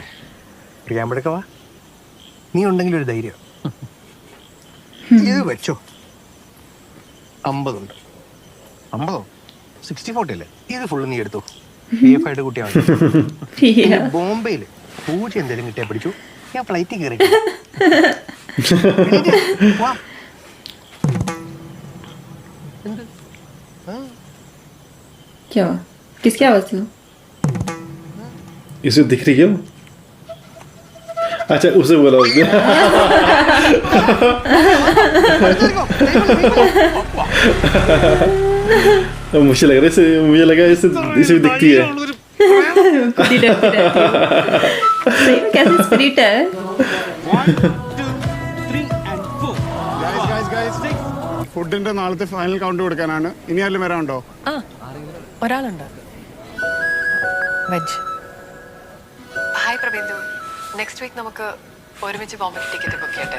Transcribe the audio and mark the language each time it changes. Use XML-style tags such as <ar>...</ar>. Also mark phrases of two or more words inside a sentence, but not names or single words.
<ml>പ്രിയാമ്പെടുക്കവാ, നീ ഉണ്ടെങ്കിൽ ഒരു ധൈര്യം. ഇത് വെച്ചോ, 50 ഉണ്ട്. 50? 60-40 അല്ലേ? ഇത് ഫുള്ള് നീ എടുത്തു. സേഫായിട്ട് കുട്ടിയാണ്. Yeah. ബോംബെയിൽ പൂജ എന്തെങ്കിലും കിട്ടിയാ പിടിച്ചു, ഞാൻ ഫ്ലൈറ്റിൽ കയറി.</ml> <hi>क्या हुआ? किसकी आवाज थी वो? इसे दिख रही है वो? अच्छा उसे बोला उसने. मुझे लग रहा है मुझे लगा इसे भी दिखती है. खुद ही डरती रहती है. सही में कैसे स्पिरिट है.</hi> <ml>ഫുഡിന്റെ നാളത്തെ</ml> <en>final count</en> <ml>കൊടുക്കാനാണ്. ഇനി ആരും വരാനുണ്ടോ? ആ ഒരാളുണ്ട്. വെജ്. ഹായ് പ്രബിന്ദു,</ml> <en>next week</en> <ml>നമുക്ക് ഒരുമിച്ച് ബോംബെ</ml> <en>ticket book</en> <ml>ചെയ്യട്ടെ.</ml>